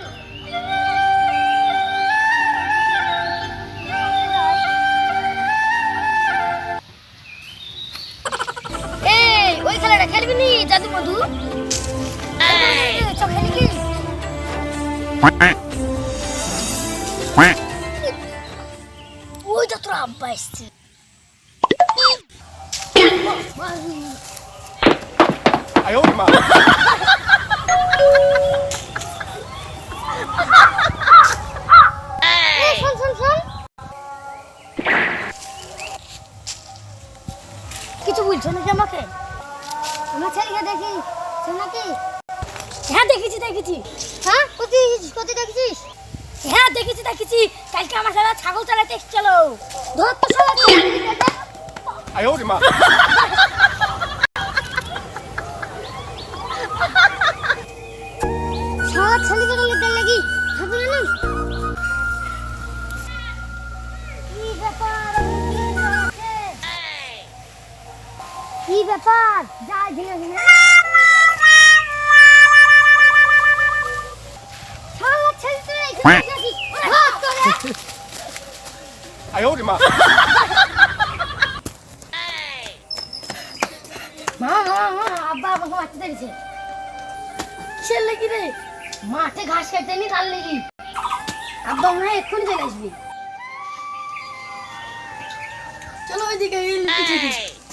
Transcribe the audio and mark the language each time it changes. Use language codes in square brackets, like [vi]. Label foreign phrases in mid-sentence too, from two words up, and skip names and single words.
[bn] এই ওই খেলাটা খেলবি নি জাদু মধু? চল খেলি কি? ওই তো তোর আব্বা এসছে। [zh] 哎呦我的妈！ [bn] শোন শোন শোন, কিছু বলছো নাকি আমাকে? আমার ছেলেকে দেখি নাকি? হ্যাঁ দেখেছি দেখেছি। হ্যাঁ কোথায় দেখেছিস? কোথায় দেখেছিস? হ্যাঁ দেখেছি দেখেছি, কালকে আমার সাথে ছাগল চালাতে এসেছিল। ধর তো শালা। [zh] 哎呦我的妈！ [bn] শালা ছেলেকে লিখতে লাগি হবে না? কি ব্যাপার? কি ব্যাপার? যা ধীরে ধীরে। শালা ছেলে তুই এখানে আসিস? ধর তোরে। [zh] 哎呦我的妈！ [bn] মা আব্বা আমাকে মারতে দেখছে। কিসের লেগে রে? মাঠে ঘাস কাটতে নি তার লেগে। আব্বা মনে হয় এক্ষুনি চলে আসবি। চলো ওইদিকে লুকিয়ে থাকি।